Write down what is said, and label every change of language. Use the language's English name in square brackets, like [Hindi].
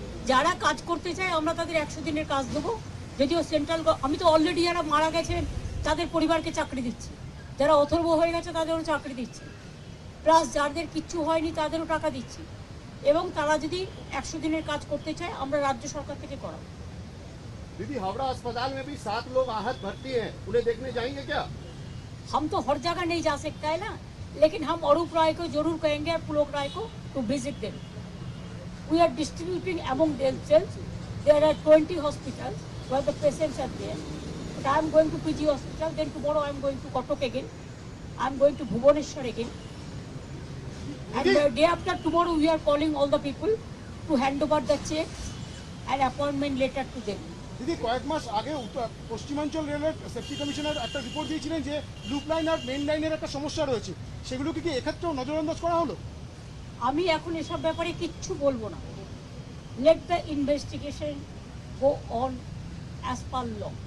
[Bangla] যারা কাজ করতে চায় আমরা তাদের 100 দিনের কাজ দেবো। যদিও সেন্ট্রাল, আমি তো অলরেডি যারা মারা গেছেন তাদের পরিবারকে চাকরি দিচ্ছি। যারা অথর্ব হয়ে গেছে তাদেরও চাকরি দিচ্ছি, প্লাস যাদের কিচ্ছু হয়নি তাদেরও টাকা দিচ্ছি, এবং তারা যদি 100 দিনের কাজ করতে চায় আমরা রাজ্য সরকার থেকে করাবো। [Hindi] दीदी हावड़ा अस्पताल में भी 7 लोग आहत भर्ती हैं, उन्हें देखने जाएंगे क्या? हम तो हर जगह नहीं जा सकता है ना, लेकिन हम अरूप राय को जरूर कहेंगे और पुलोक राय को [English] To visit them. We are distributing among themselves. There are 20 hospitals where the patients are there. But I am going to PG hospital, then tomorrow I am going to Kotok again. I am going to Bhubaneswar again. And the day after tomorrow we are calling all the people to hand over the checks and appointment letter to them. [Bangla] দিদি কয়েক মাস আগে পশ্চিমাঞ্চল রেলের safety commissioner একটা report দিয়েছিলেন যে loop line আর main লাইনের একটা সমস্যা রয়েছে, সেগুলোকে কি এক্ষেত্রেও নজরআন্দাজ করা হলো? আমি এখন এসব ব্যাপারে কিচ্ছু বলবো না। [English] Let the investigation go on as per law.